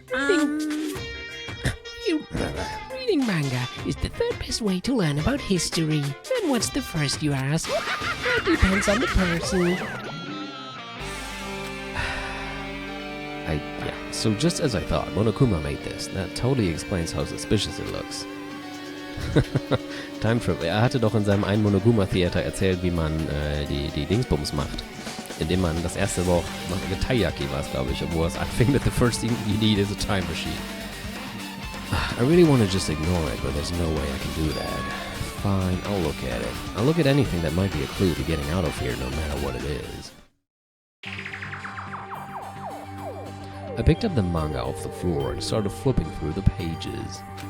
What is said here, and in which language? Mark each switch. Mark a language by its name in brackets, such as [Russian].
[English] Reading manga is the third best way to learn about history. And what's the first, you ask? That depends on the person. Yeah, so just as I thought, Monokuma made this. That totally explains how suspicious it looks. Time Trip. [German] Er hatte doch in seinem einen Monokuma-Theater erzählt, wie man die Dingsbums macht. Indem man das erste Woche, Taiyaki war es, glaube ich, wo es anfing mit [English] the first thing you need is a time machine. I really want to just ignore it, but there's no way I can do that. Fine, I'll look at it. I'll look at anything that might be a clue to getting out of here, no matter what it is. I picked up the manga off the floor and started flipping through the pages.